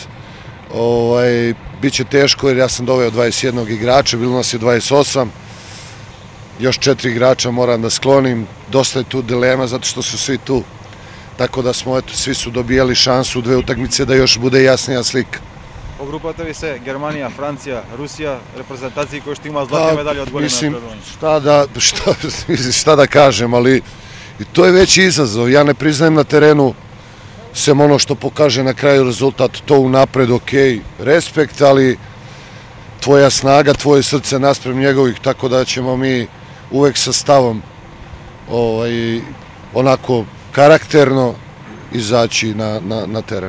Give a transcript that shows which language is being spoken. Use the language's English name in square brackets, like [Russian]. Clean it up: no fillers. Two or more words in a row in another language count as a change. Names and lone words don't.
[Serbian] Biće teško jer ja sam doveo 21 igrača, bilo nas je 28, još 4 igrača moram da sklonim, dosta je tu dilema zato što su svi tu, tako da smo, eto, svi su dobijali šansu u 2 utakmice da još bude jasnija slika. [Macedonian] Po grupата ви се Германија, Франција, Русија, репрезентации кои што има златни медали од големи напредувања. [Serbian] Šta da kažem, ali i to je veći izazov. Ja ne priznajem na terenu sem ono što pokaže na kraju rezultat, to unapred, ok, respekt, ali tvoja snaga, tvoje srce naspram njegovih, tako da ćemo mi uvek sa stavom onako karakterno izaći na teren.